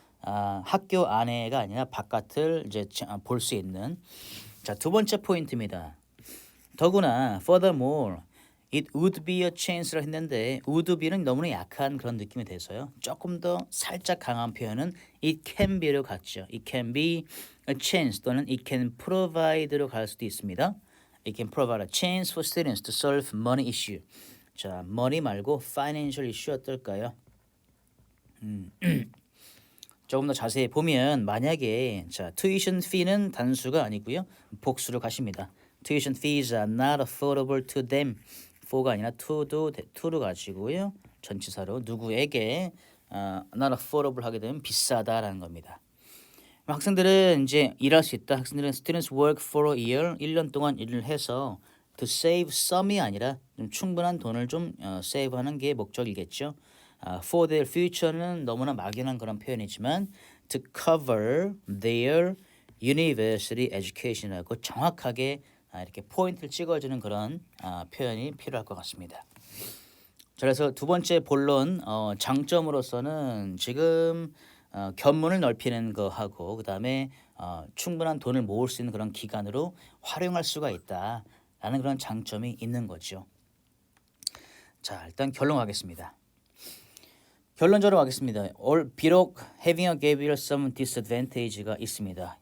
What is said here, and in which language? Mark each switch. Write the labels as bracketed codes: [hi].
[ko] 학교 안에가 아니라 바깥을 이제 볼 수 있는. 자, 두 번째 포인트입니다. 더구나 [en] furthermore it would be a chance [ko] 를 했는데 [en] would be [ko] 는 너무나 약한 그런 느낌이 돼서요. 조금 더 살짝 강한 표현은 [en] it can be [ko] 로 갔죠. [en] It can be a chance [ko] 또는 [en] it can provide로 [ko] 갈 수도 있습니다. [en] It can provide a chance for students to solve money issue. [ko] 자, money 말고 [en] financial issue [ko] 어떨까요? 조금 더 자세히 보면 만약에 자, tuition fee는 단수가 아니고요. 복수로 가십니다. [en] Tuition fees are not affordable to them. [ko] for가 아니라 to로 가지고요. 전치사로 누구에게 [en] not affordable [ko] 하게 되면 비싸다라는 겁니다. 학생들은 이제 일할 수 있다. 학생들은 [en] students work for a year [ko] 1년 동안 일을 해서 [en] to save some [ko] 이 아니라 좀 충분한 돈을 좀 save하는 게 목적이겠죠. [en] for their future [ko] 는 너무나 막연한 그런 표현이지만 [en] to cover their university education [ko] 이라고 정확하게 이렇게 포인트를 찍어주는 그런 표현이 필요할 것 같습니다. 그래서 두 번째 본론 장점으로서는 지금 견문을 넓히는 거하고 그 다음에 충분한 돈을 모을 수 있는 그런 기간으로 활용할 수가 있다라는 그런 장점이 있는 거죠. 자, 일단 결론 가겠습니다. 결론적으로 하겠습니다. 비록 [en] having a gap year some disadvantage가 [ko] 있습니다.